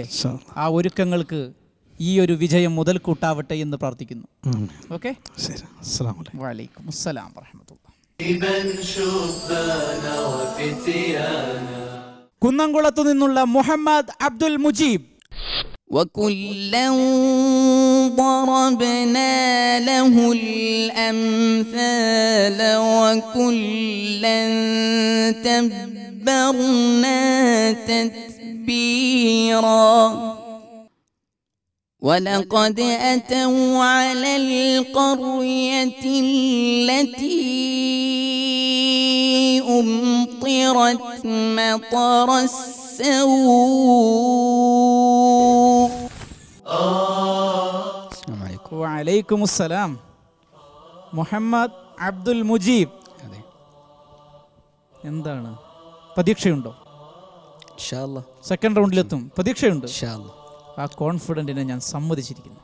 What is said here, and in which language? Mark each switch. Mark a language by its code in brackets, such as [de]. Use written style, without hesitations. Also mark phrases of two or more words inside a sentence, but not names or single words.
[ml] ആ ഒരുക്കങ്ങൾക്ക് ഈ ഒരു വിജയം മുതൽക്കൂട്ടാവട്ടെ എന്ന് പ്രാർത്ഥിക്കുന്നു. [ar] ഓക്കെ, وعليكم السلام ورحمة الله. [ml] കുന്നംകുളത്തു നിന്നുള്ള മുഹമ്മദ് അബ്ദുൽ മുജീബ്. [ar] وكلا ضربنا له الأمثال وكلا تبرنا تتبيرا ولقد أتوا على القرية التي أمطرت مطر السوء. وعليكم السلام. [ml] മുഹമ്മദ് അബ്ദുൽ മുജീബ്, എന്താണ് പ്രതീക്ഷയുണ്ടോ? സെക്കൻഡ് റൗണ്ടിലെത്തും പ്രതീക്ഷയുണ്ട്. ആ കോൺഫിഡൻറ്റിനെ ഞാൻ സമ്മതിച്ചിരിക്കുന്നു.